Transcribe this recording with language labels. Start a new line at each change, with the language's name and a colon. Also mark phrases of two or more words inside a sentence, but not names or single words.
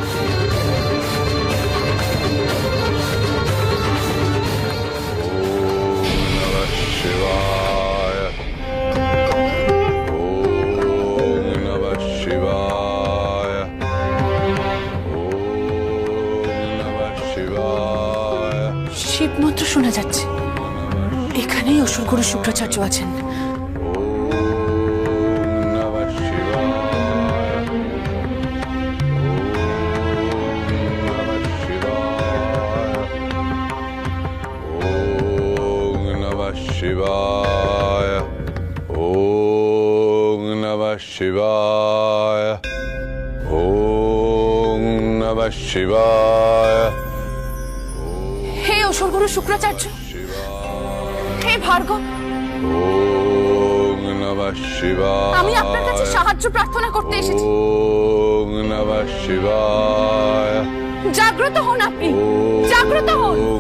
Sanskrit: শিবায় ওম নমঃ শিবায় ওম নমঃ শিবায়।
Bangla: শিব মন্ত্র শোনা যাচ্ছে। এখানেই অসুর গুরু শুক্রাচার্য আছেন।
Sanskrit: শিবায় ওম নমঃ শিবায় ওম নমঃ শিবায়।
Bangla: হে অসুর গুরু শুক্রাচার্য, হে ভার্গব,
Sanskrit: ওম নমঃ শিবায়।
Bangla: আমি আপনার কাছে সাহায্য প্রার্থনা করতে এসেছি।
Sanskrit: ওম নমঃ শিবায়।
Bangla: জাগ্রত হন আপনি, জাগ্রত হন।